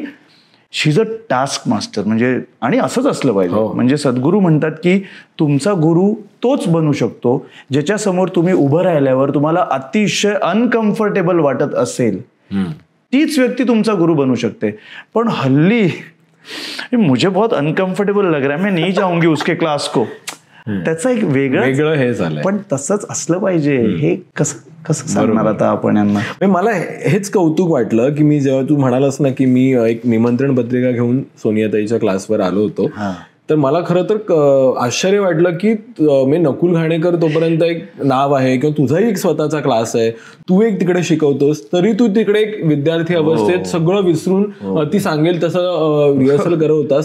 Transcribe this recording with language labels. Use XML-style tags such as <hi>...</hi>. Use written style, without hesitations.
<mr>आणि</mr> <en>She is a task master.</en> <mr>म्हणजे आणि असंच असलं पाहिजे. म्हणजे सद्गुरू म्हणतात की तुमचा गुरु तोच बनू शकतो ज्याच्यासमोर तुम्ही उभं राहिल्यावर तुम्हाला अतिशय अनकम्फर्टेबल वाटत असेल, तीच व्यक्ती तुमचा गुरु बनू शकते. पण हल्ली</mr> <hi>मुझे बहुत अनकम्फर्टेबल लग रहा है, मैं नहीं जाऊंगी उसके क्लास को,</hi> <mr>त्याचं एक वेगळं हे झालंय. पण तसंच असलं पाहिजे. हे कसं सांगणार आता आपण यांना. मला हेच कौतुक वाटलं की मी जेव्हा तू म्हणालास ना की मी एक निमंत्रण पत्रिका घेऊन सोनियाताईच्या क्लासवर आलो होतो, तर मला खरं तर आश्चर्य वाटलं की मी नकुल घाणेकर तोपर्यंत एक नाव आहे किंवा तुझाही एक स्वतःचा क्लास आहे, तू एक तिकडे शिकवतोस, तरी तू तिकडे एक विद्यार्थी अवस्थेत सगळं विसरून ती सांगेल तसं रिहर्सल करत होता.</mr>